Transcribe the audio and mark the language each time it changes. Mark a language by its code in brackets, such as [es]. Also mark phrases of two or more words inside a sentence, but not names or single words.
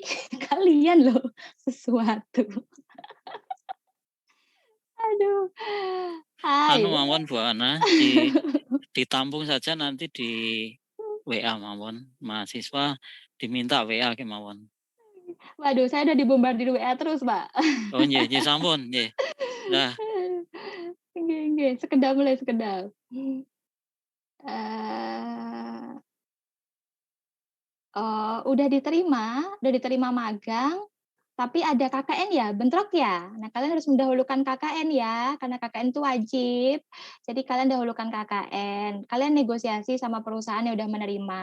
[id] Kalian loh sesuatu. Aduh. Hai. Mawon Bu Ana, ditampung saja nanti di WA mawon. Mahasiswa diminta WA ke mawon. Waduh, saya udah dibombardir WA terus, Pak. [jv] Oh nggih, nggih sampun, nggih. [id] Nah, [jv] Nggih nggih, sekedap mulai sekedap. [id] Udah diterima magang, tapi ada KKN ya, bentrok ya? Nah, kalian harus mendahulukan KKN ya, karena KKN itu wajib. Jadi kalian dahulukan KKN. Kalian negosiasi sama perusahaan yang udah menerima.